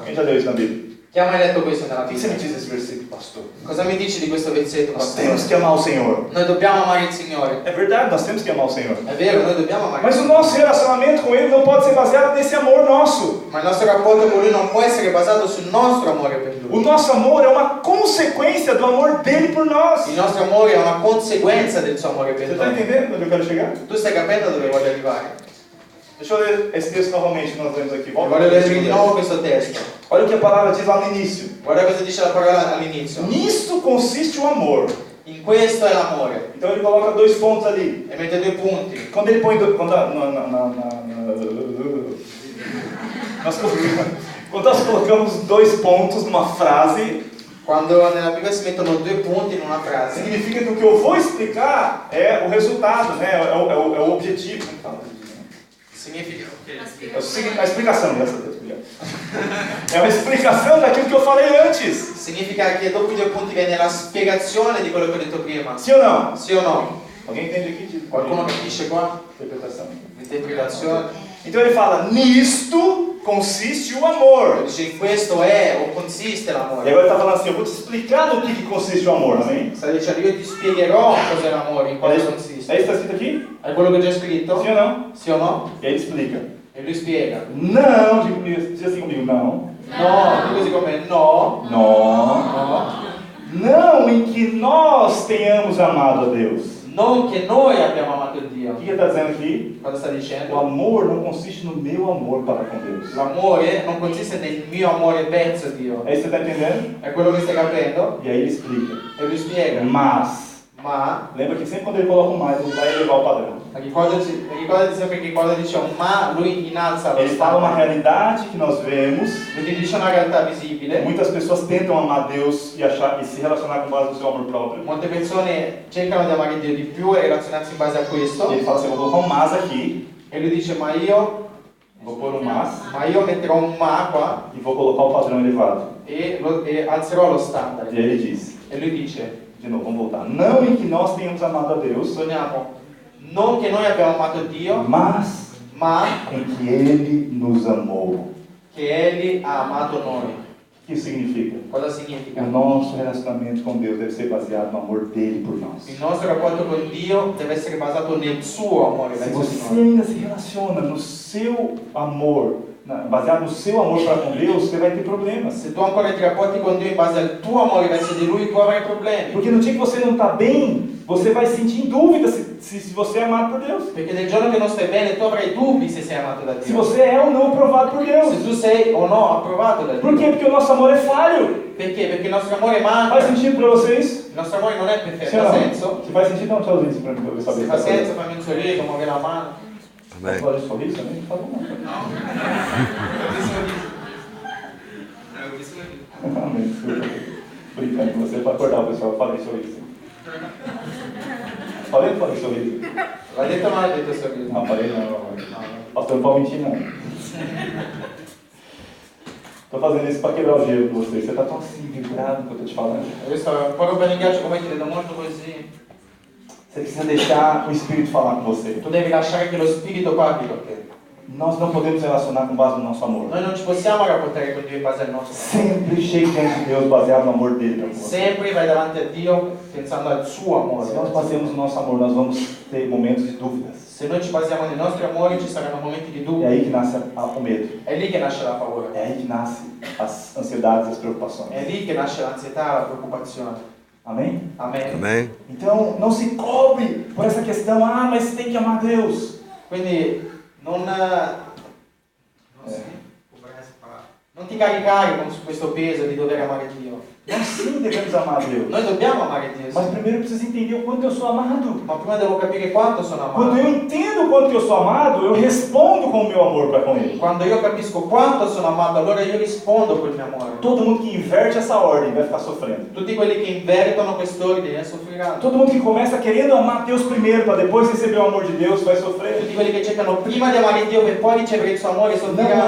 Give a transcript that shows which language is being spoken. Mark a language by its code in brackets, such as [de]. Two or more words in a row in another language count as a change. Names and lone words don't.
[pt] Quem já leu isso na Bíblia? [it] Chi ha mai letto questo nella [pt] O que você me [it] Bibbia? [pt] diz desse versículo, pastor? [it] Cosa mi dici di questo versetto, [pt] Nós [it] pastore? [pt] temos que amar o Senhor. [it] Noi dobbiamo amare il Signore. [pt] É verdade, nós temos que amar o Senhor. [it] È vero, noi dobbiamo amare [pt] Mas [it] il [pt] o [it] Signore. [pt] nosso relacionamento com Ele não pode ser baseado nesse amor nosso. [it] Ma il nostro rapporto con Lui non può essere basato sul nostro amore per [pt] O [it] Lui. [pt] nosso amor é uma consequência do amor dele por nós. [it] Il nostro amore è una conseguenza del suo amore [pt] Você [it] per [pt] está [it] noi. [pt] entendendo onde eu quero chegar? [it] Tu stai capendo dove voglio arrivare? [pt] Deixa eu ler esse texto novamente que nós lemos aqui. Volta [it] Voglio [pt] para o [it] leggere di nuovo questo testo. [pt] Olha o que a palavra diz lá no início. [it] Guarda cosa dice la parola all'inizio. [pt] Nisto consiste o amor. [it] In questo è l'amore. [pt] Então ele coloca 2 pontos ali. [it] E mette 2 punti. [pt] Quando ele põe quando nós colocamos 2 pontos numa frase, [it] Quando nella Bibbia si mettono 2 punti in una frase, [pt] significa que o que eu vou explicar é o resultado, né? É o objetivo. Como fala? [it] significa [pt] A explicação, graças a Deus. Obrigado. É uma explicação daquilo que eu falei antes. [it] significa che dopo i 2 punti viene la spiegazione di quello che ho detto prima. [pt] Sim ou não? [it] Sì o no? [pt] Alguém entende aqui? [it] Qualcuno capisce qua? [pt] Interpretação. [it] L'interpretazione. [pt] Então ele fala, nisto consiste o amor. [it] Dice in questo è o consiste [pt] E [it] l'amore. [pt] agora ele está falando assim, eu vou te explicar no que consiste o amor, amém? [it] Sta dicendo io ti spiegherò cos'è l'amore, in [pt] É [it] cosa [pt] isso [it] consiste. [pt] que está escrito aqui? [it] È quello che c'è scritto? [pt] Sim ou não? [it] Sì o no? [pt] E aí ele explica. [it] E lui spiega. [pt] Não, diz assim comigo, não. [it] No, così come no, [pt] Não. [it] no. [pt] Não em que nós tenhamos amado a Deus. [it] Non che noi abbiamo amato [pt] O [it] Dio. [pt] que ele está dizendo aqui? [it] Cosa sta [pt] O [it] dicendo? [pt] amor não consiste no meu amor para com Deus. [it] L'amore non consiste nel mio amore verso Dio. [pt] É isso que você está entendendo? [it] È quello che stai capendo? [pt] E aí ele explica. [it] E lui spiega. [pt] Mas, [it] Ma, [pt] lembra que sempre quando ele coloca um mais, ele vai elevar o padrão. [it] ricordati sempre che quando dice un ma, lui innalza lo [pt] Ele fala uma [it] standard. [pt] realidade que nós vemos. [it] Lui dice una realtà visibile. [pt] Muitas pessoas tentam amar Deus e se relacionar com base no seu amor próprio. [it] Molte persone cercano di amare Dio di più e relazionarsi in base a [pt] E [it] questo. [pt] ele fala assim, eu vou colocar um mas aqui, [it] E lui dice ma io [pt] vou pôr um mas [it] metterò un ma qua [pt] e vou colocar o padrão elevado. [it] e alzerò lo standard. [pt] E aí ele diz, [it] E lui dice, [pt] de novo, vamos voltar. Não em que nós tenhamos amado a Deus, [it] sogniamo non che noi abbiamo amato Dio, [pt] mas [it] ma [pt] em que Ele nos amou. [it] che Egli ha amato noi. [pt] O que isso significa? [it] Cosa significa? [pt] O nosso relacionamento com Deus deve ser baseado no amor dele por nós. [it] Il nostro rapporto con Dio deve essere basato nel suo amore [pt] Se [it] verso di [pt] você [it] noi. [pt] ainda se relaciona no seu amor, baseado no seu amor para com Deus, você vai ter problemas. [it] Se tu ancora ti rapporti con Dio in base al tuo amore verso di Lui, tu avrai problemi. [pt] Porque no dia que você não está bem, você vai sentir em dúvida se você é amado por Deus. [it] Perché nel giorno che non stai bene, tu avrai dubbi se sei amato da [pt] Se [it] Dio. [pt] você é ou não aprovado por Deus. [it] Se tu sei o no approvato da [pt] Por [it] Dio. [pt] quê? Porque o nosso amor é falho. [it] Perché? Perché il nostro amore [pt] Faz [it] manca. [pt] sentido para vocês? [it] Il nostro amore non è perfetto. [pt] Sim ou [it] Ha [pt] não? [it] senso? [pt] Se faz sentido, dá um tchauzinho para mim, para eu saber. [it] Se fa senso, fammi un sorriso, muovi la mano. [pt] Amém. Pode sorrir também? Tá bom. Amém. Desculpa. Brincando com você para acordar o pessoal. Eu falei sorriso. Falei ou não falei sorriso? [it] L'ha detto o non l'ha detto sorriso? [pt] Não, falei não. Pastor, não pode mentir não. Estou fazendo isso para quebrar o gelo com você. Você está tão assim, vibrado que eu estou te falando. [it] Io sto un po' rompendo il ghiaccio come ti vedo molto così. [pt] Você precisa deixar o Espírito falar com você. [it] Tu devi lasciare che lo Spirito parli con te. [pt] Nós não podemos relacionar com base no nosso amor. [it] Noi non ci possiamo rapportare con Dio in base al nostro amore. [pt] Sempre chega diante de Deus baseado no amor dele para com você. [it] Sempre vai davanti a Dio pensando al suo amore. [pt] Se nós baseamos o nosso amor, nós vamos ter momentos de dúvidas. [it] Se noi ci basiamo nei nostri amori ci saranno momenti di [pt] É [it] dubbio. [pt] aí que nasce o medo. [it] È lì che nasce la paura. [pt] É aí que nasce as ansiedades e as preocupações. [it] È lì che nasce l'ansietà, la preoccupazione. [pt] Amém? [it] Amen. [pt] Amém. Então, não se cobre por essa questão. Ah, mas tem que amar Deus. [it] Quindi non ti caricare con questo peso di dover amare Dio. [pt] Nós sim devemos amar a Deus. [it] Noi dobbiamo amare Dio, [pt] Mas [it] sì. [pt] primeiro eu preciso entender o quanto eu sou amado. [it] Ma prima devo capire quanto sono [pt] Quando [it] amato. [pt] eu entendo o quanto eu sou amado, eu respondo com o meu amor para com Ele. [it] Quando io capisco quanto sono amato, allora io rispondo col mio amore. [pt] Todo mundo que inverte essa ordem vai ficar sofrendo. [it] Tutti quelli che invertono quest'ordine soffriranno. [pt] Todo mundo que começa querendo amar Deus primeiro, para depois receber o amor de Deus, vai sofrer. [it] Tutti quelli che cercano prima di amare Dio per poi ricevere il suo amore [pt] Não [it] soffriranno.